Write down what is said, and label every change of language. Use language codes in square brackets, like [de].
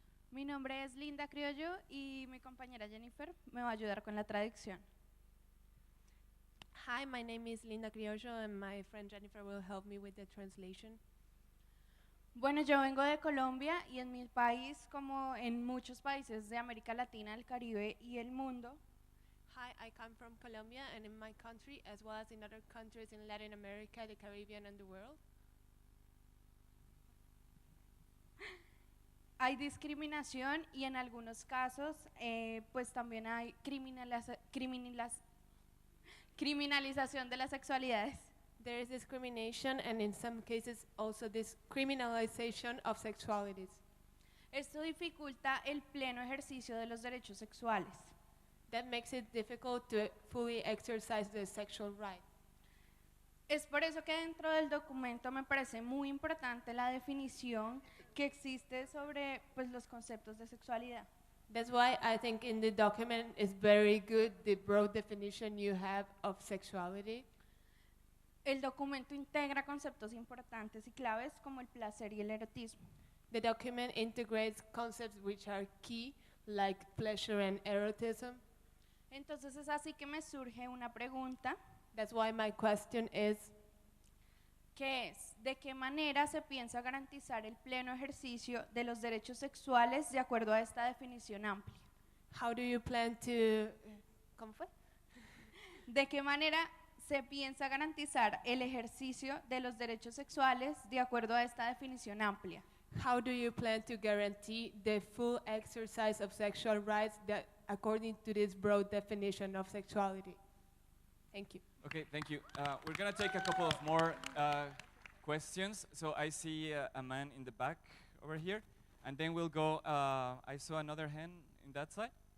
[es] Mi nombre es Linda Criollo y mi compañera Jennifer me va a ayudar con la traducción. [en] Hi, my name is Linda Criollo and my friend Jennifer will help me with the translation. [es] Bueno, yo vengo de Colombia y en mi país, como en muchos países de América Latina, el Caribe y el mundo, [en] Hi, I come from Colombia and in my country, as well as in other countries in Latin America, the Caribbean and the world, [es] hay discriminación y en algunos casos pues también hay criminalización de las sexualidades. [en] there is discrimination and in some cases also this criminalization of sexualities. [es] Esto dificulta el pleno ejercicio de los derechos sexuales. [en] That makes it difficult to fully exercise the sexual right. [es] Es por eso que dentro del documento me parece muy importante la definición que existe sobre pues, los conceptos de sexualidad. [en] That's why I think in the document is very good the broad definition you have of sexuality. [es] El documento integra conceptos importantes y claves como el placer y el erotismo. [en] The document integrates concepts which are key, like pleasure and erotism. [es] Entonces es así que me surge una pregunta, [en] That's why my question is, [es] que es, ¿de qué manera se piensa garantizar el pleno ejercicio de los derechos sexuales de acuerdo a esta definición amplia? [en] how do you plan to... [es] ¿Cómo fue? ¿De qué manera se piensa garantizar el ejercicio de los derechos sexuales de acuerdo a esta definición amplia? [en] How do you plan to guarantee the full exercise of sexual rights that according to this broad definition of sexuality? Thank you. Okay, thank you. We're going to take a couple of more questions. So I see a man in the back over here. And then we'll go, I saw another hand in that side.